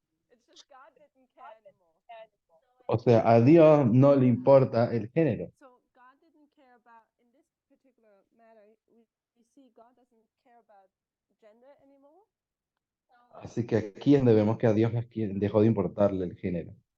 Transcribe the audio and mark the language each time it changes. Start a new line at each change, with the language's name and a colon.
English: It's just God didn't care anymore.
Spanish: O sea, a Dios no le importa el género.
English: So God didn't care about, in this particular matter, we see God doesn't care about gender anymore.
Spanish: Así que aquí es donde vemos que a Dios es quien dejó de importarle el género.